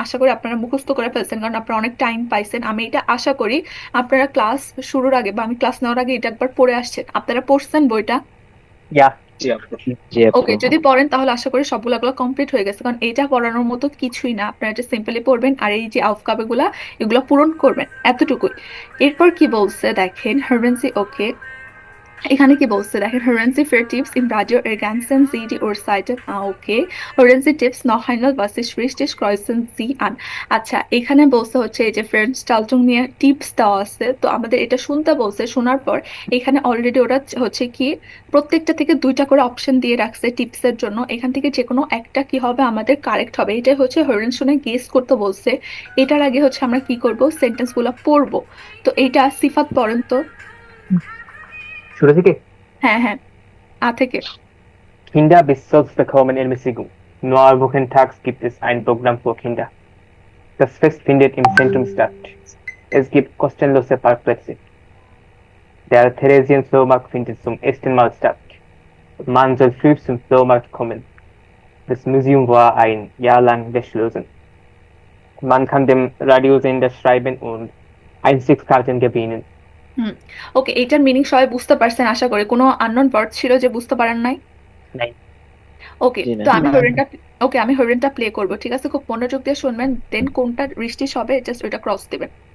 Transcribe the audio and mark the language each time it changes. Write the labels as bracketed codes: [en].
[bn] আশা করি আপনারা মুখস্থ করে ফেলছেন, কারণ আপনারা অনেক টাইম পাইছেন। আমি এটা আশা করি আপনারা ক্লাস শুরুর আগে বা আমি ক্লাস নেওয়ার আগে এটা একবার পড়ে আসছেন। আপনারা পড়ছেন বইটা? [en] Yeah. [bn] জি আপু। জি আপু। ওকে, যদি পড়েন তাহলে আশা করি সবগুলো কমপ্লিট হয়ে গেছে, কারণ এইটা পড়ানোর মতো কিছুই না। আপনারা এটা সিম্পলি পড়বেন আর এই যে আউফকাবে গুলা এগুলো পূরণ করবেন, এতটুকুই। এরপর কি বলছে দেখেন, হারভেন্সি। ওকে, এখানে কি বলছে দেখেন, [de] Hören Sie für Tipps im Radio ergänzen Sie die Uhrzeiten. [bn] Okay, [de] Hören Sie Tipps noch einmal, was ist richtig, kreuzen Sie an. [bn] আচ্ছা, এখানে বলছে হচ্ছে এই যে ফেরস্টালটুং নিয়ে টিপস দেওয়া আছে, তো আমাদের এটা শুনতে বলছে। শোনার পর এখানে অলরেডি ওরা হচ্ছে কি প্রত্যেকটা থেকে দুইটা করে অপশন দিয়ে রাখছে টিপসের জন্য। এখান থেকে যে কোনো একটা কি হবে আমাদের কারেক্ট হবে। এটাই হচ্ছে হরেন শুনে গেস করতে বলছে। এটার আগে হচ্ছে আমরা কি করব, সেন্টেন্সগুলো পড়বো। তো এইটা সিফাত পড়েন তো। শুরু থেকে? হ্যাঁ হ্যাঁ, থেকে। [de] Kinder bis 12 bekommen Ermäßigung. Nur am Wochentags gibt es ein Programm für Kinder. Das Fest findet im Zentrum statt. Es gibt kostenlose Parkplätze. Der Theresienflohmarkt findet zum ersten Mal statt. Man soll früh zum Flohmarkt kommen. Das Museum war ein Jahr lang geschlossen. Man kann dem Radiosender schreiben und Einstiegskarten gewinnen. [bn] ওকে, এটার meaning সবাই বুঝতে পারছেন আশা করি। কোনো unknown word ছিল যে বুঝতে পারেন নাই? নাই। ওকে, জি না। তো আমি হরেনটা প্লে করব, ঠিক আছে? খুব মনোযোগ দিয়ে শুনবেন, দেন কোনটা রিস্টিশ হবে জাস্ট ওইটা ক্রস দিবেন।